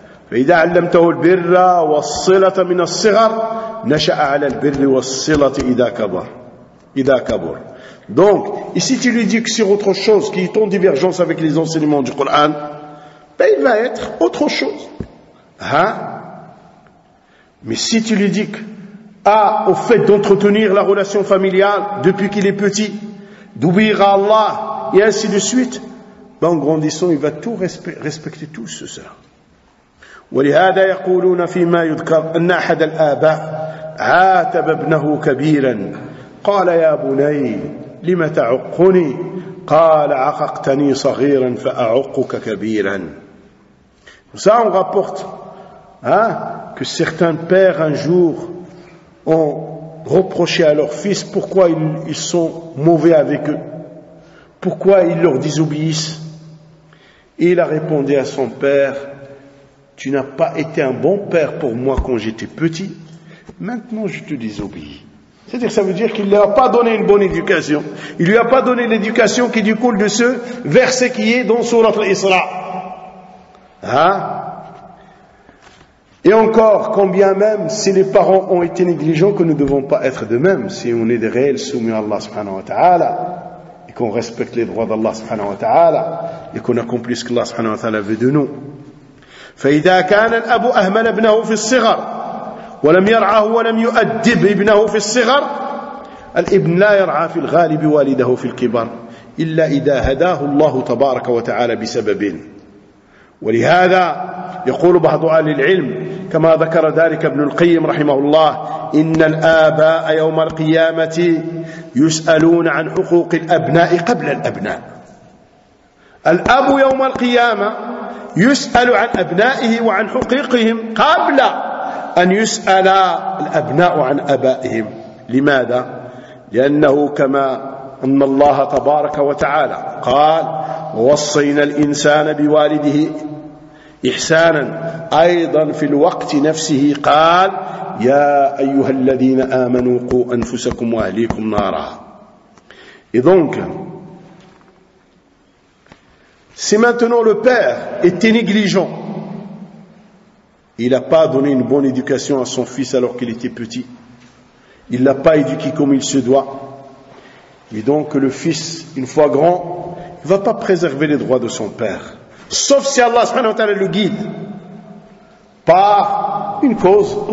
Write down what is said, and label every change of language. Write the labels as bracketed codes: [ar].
[ar] فإذا علمته البر والصلة من الصغر نشأ على البر والصلة إذا كبر. [fr] Donc, ici tu lui dis que sur autre chose, qui est en divergence avec les enseignements du Coran, ben il va être autre chose. Hein? Mais si tu lui dis que, au fait d'entretenir la relation familiale depuis qu'il est petit, d'obéir à Allah, et ainsi de suite, ben en grandissant, il va tout respecter tout ce cela. [ar] ولهذا يقولون فيما يذكر أن أحد الآباء عاتب ابنه كبيرا قال يا بني لم تعقني قال عققتني صغيرا فأعقك كبيرا. [fr] Ça, on rapporte hein, que certains pères un jour ont reproché à leurs fils pourquoi ils sont mauvais avec eux, pourquoi ils leur désobéissent. Et il a répondu à son père, tu n'as pas été un bon père pour moi quand j'étais petit, maintenant je te désobéis. C'est-à-dire que ça veut dire qu'il ne lui a pas donné une bonne éducation. Il ne lui a pas donné l'éducation qui découle de ce verset qui est dans Sourate l'Isra. Hein? Et encore, combien même si les parents ont été négligents, que nous ne devons pas être de même si on est des réels soumis à Allah subhanahu wa ta'ala et qu'on respecte les droits d'Allah subhanahu wa ta'ala et qu'on accomplit ce qu'Allah subhanahu wa ta'ala veut de nous. [ar] فإذا كان الأب أهمل ابنه في الصغر ولم يرعاه ولم يؤدب ابنه في الصغر الابن لا يرعى في الغالب والده في الكبر إلا إذا هداه الله تبارك وتعالى بسببين. ولهذا يقول بعض أهل العلم كما ذكر ذلك ابن القيم رحمه الله إن الآباء يوم القيامة يسألون عن حقوق الأبناء قبل الأبناء. الأب يوم القيامة يسأل عن أبنائه وعن حقوقهم قبل أن يسأل الأبناء عن أبائهم. لماذا؟ لأنه كما أن الله تبارك وتعالى قال ووصينا الإنسان بوالده إحسانا أيضا في الوقت نفسه قال يا أيها الذين آمنوا قوا أنفسكم وأهليكم نارا. [fr] إذن si maintenant le père était négligent, il n'a pas donné une bonne éducation à son fils alors qu'il était petit, il ne l'a pas éduqué comme il se doit, et donc le fils, une fois grand, ne va pas préserver les droits de son père, sauf si Allah subhanahu wa ta'ala le guide par une cause.